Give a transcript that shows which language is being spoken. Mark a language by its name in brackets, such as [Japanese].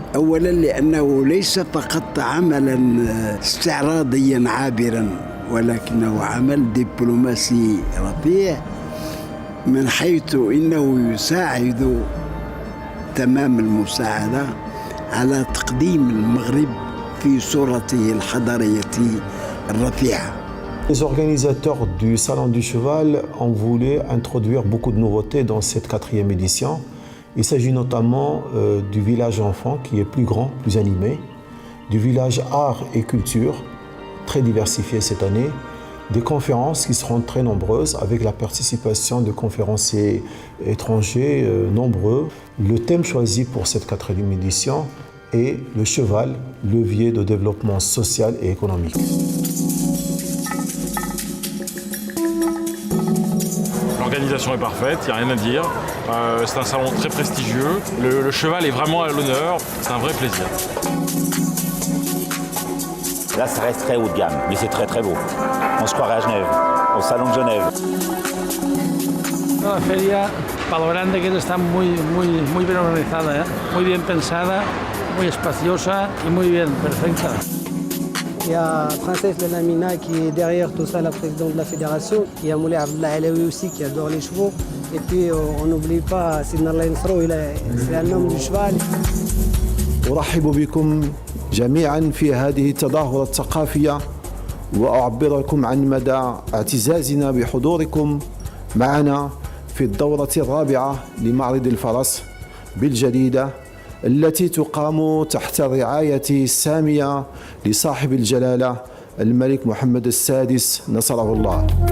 [Arabic] أولا لأنه ليس فقط عملا استعراضيا عابرا، ولكنه عمل دبلوماسي رفيع، من حيث إنه يساعد تمام المساعدة على تقديم المغرب في صورته الحضارية الرفيعة. [French] Les organisateurs du Salon du Cheval ont voulu introduire beaucoup de nouveautés dans cette 4e édition. Il s'agit notamment du village enfant qui est plus grand, plus animé, du village art et culture, très diversifié cette année, des conférences qui seront très nombreuses avec la participation de conférenciers étrangers nombreux. Le thème choisi pour cette 4e édition est le cheval, levier de développement social et économique. L'organisation est parfaite, il n'y a rien à dire. C'est un salon très prestigieux. Le cheval est vraiment à l'honneur, c'est un vrai plaisir. Là, ça reste très haut de gamme, mais c'est très très beau. On se croirait à Genève, au Salon de Genève. [Spanish] La feria, para lo grande que está muy bien organizada, muy bien pensada, muy espaciosa y muy bien, perfecta. [French] Il y a Princesse Benamina qui est derrière tout ça, la présidente de la fédération. Il y a Moulay Abdallah Alaoui aussi qui adore les chevaux. Et puis on n'oublie pas Sidna Allah Nsrou, c'est un homme du cheval. [Arabic] أرحب بكم جميعا في هذه التظاهرة الثقافية، وأعبركم عن مدى اعتزازنا بحضوركم معنا في الدورة الرابعة لمعرض الفرس بالجديدة، التي تقام تحت الرعاية السامية لصاحب الجلالة الملك محمد السادس نصره الله.